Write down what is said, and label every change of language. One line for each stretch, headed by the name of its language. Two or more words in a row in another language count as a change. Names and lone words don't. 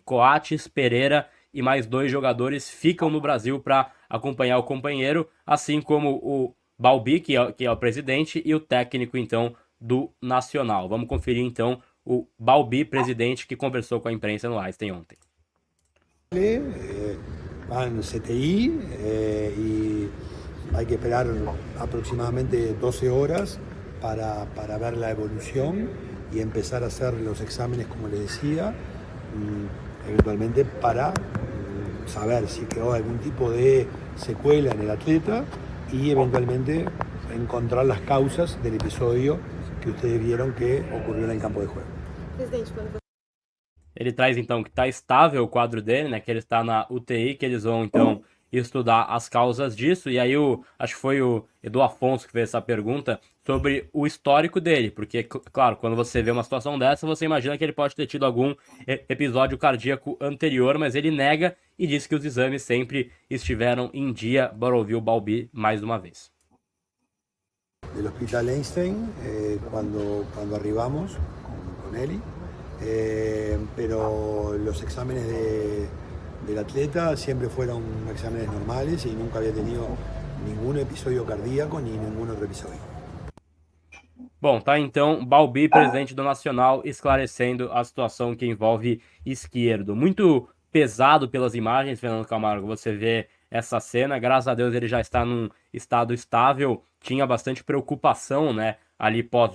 Portuguese: Coates, Pereira e mais 2 jogadores ficam no Brasil para acompanhar o companheiro, assim como o Balbi, que é o presidente, e o técnico então do Nacional. Vamos conferir então o Balbi, presidente, que conversou com a imprensa no Einstein ontem.
Spanish: Van CTI y hay que esperar aproximadamente 12 horas para ver la evolución y empezar a hacer los exámenes, como les decía, eventualmente para saber si quedó algún tipo de secuela en el atleta y eventualmente encontrar las causas del episodio que ustedes vieron que ocurrió en el campo de juego.
Portuguese: Ele traz então que está estável o quadro dele, né? Que ele está na UTI, que eles vão então estudar as causas disso. E aí acho que foi o Edu Afonso que fez essa pergunta sobre o histórico dele, porque claro, quando você vê uma situação dessa, você imagina que ele pode ter tido algum episódio cardíaco anterior, mas ele nega e diz que os exames sempre estiveram em dia. Bora ouvir o Balbi mais uma vez.
Spanish: Del Hospital Einstein, cuando arribamos con Eli, pero los exámenes del atleta siempre fueron exámenes normales y nunca había tenido ningún episodio cardíaco ni ningún otro episodio.
Portuguese: Bom, tá então Balbi, presidente do Nacional, esclarecendo a situação que envolve Esquerdo. Muito pesado pelas imagens, Fernando Camargo, você vê essa cena. Graças a Deus ele já está num estado estável. Tinha bastante preocupação, né, ali pós-jogo.